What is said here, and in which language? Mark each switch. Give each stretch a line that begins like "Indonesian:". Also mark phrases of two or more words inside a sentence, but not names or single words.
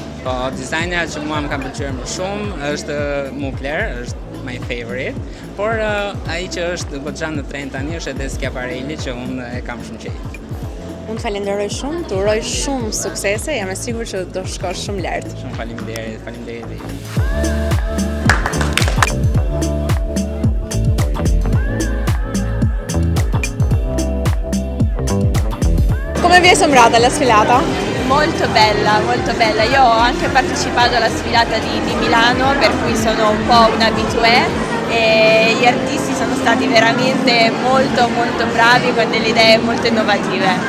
Albanian: Po, dizajnerat që mua më kanë pëlqyer më shumë është Mugler, është
English: my favorite,
Albanian: por ai që është goxha në trend tani është edhe Schiaparelli, që unë e kam shumë qejf. Unë të falenderoj shumë, të uroj shumë suksese, jam e sigur që do shkosh shumë lart. Shumë faleminderit, faleminderit.
Italian: Come vi è sembrata la sfilata? Molto bella, molto bella. Io ho anche partecipato alla sfilata di Milano, per cui sono un po' un abitué e gli artisti sono stati veramente molto bravi con delle idee molto innovative.